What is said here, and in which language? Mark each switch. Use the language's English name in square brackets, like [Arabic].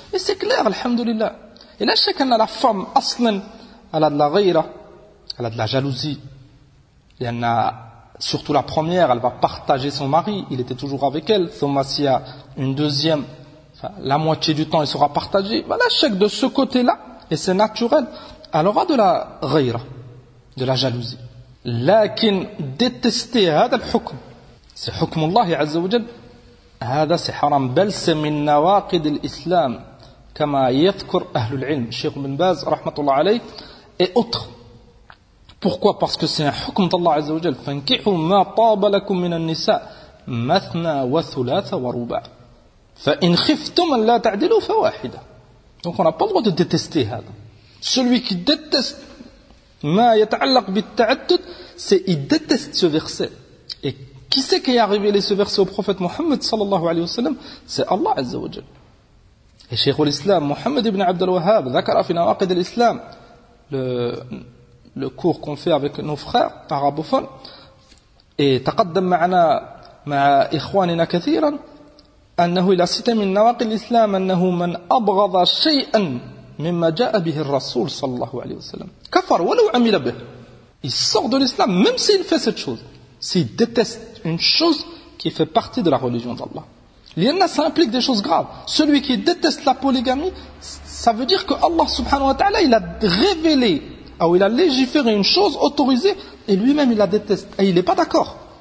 [French] Et c'est clair, alhamdulillah. Et là, chaque année, la femme, aslan, elle a de la ghira, elle a de la jalousie. Il y en a... Surtout la première, elle va partager son mari, il était toujours avec elle. Thumma s'il y a une deuxième, enfin, la moitié du temps, il sera partagé. Voilà, chaque de ce côté-là, et c'est naturel, elle aura de la ghira, de la jalousie. [Arabic] Lakin [French] détester [Arabic] هذا الحكم, [French] c'est [Arabic] حكم الله عز وجل, هذا c'est haram, بل c'est من نواقض الإسلام, كما يذكر أهل العلم, Cheikh Ibn Baz, rahmatullah alayh, et autres. [French] Pourquoi? Parce que c'est un hukm d'Allah Azza wa Jalla. [Arabic] فَانْكِحُوا مَا طَابَ لَكُمْ مِنَ النِّسَاءِ مَثْنَى وَثُلَاثَ وَرُبَعَ فَإِنْ خِفْتُمْ أَنْ لَا تَعْدِلُوا فَوَاحِدَ. [French] Donc on n'a pas le droit de détester [Arabic] هذا. [French] Celui qui déteste [Arabic] مَا يَتَعَلَّقْ بِالتَّعَدُّدْ, [French] c'est il déteste ce verset. Et qui c'est qui a révélé ce verset au prophète Mohammed sallallahu alayhi wa sallam? C'est Allah Azza wa Jalla. [Arabic] Et Cheikh al-Islam Mohammed ibn Abd al-Wahhab ذكر في نواقض الإسلام, [French] le cours qu'on fait avec nos frères arabophones, et [Arabic] تقدم معنا مع إخواننا كثيرا أنه إلى ستة من نواقض الإسلام أنه من أبغض شيئا مما جاء به الرسول صلى الله عليه وسلم كفر ولو عمل به. [French] Il sort de l'islam même s'il fait cette chose, s'il déteste une chose qui fait partie de la religion d'Allah. [Arabic] لأن [French] ça implique des choses graves. Celui qui déteste la polygamie, ça veut dire que Allah subhanahu wa ta'ala il a révélé ou il a légiféré une chose autorisée et lui-même il la déteste et il n'est pas d'accord.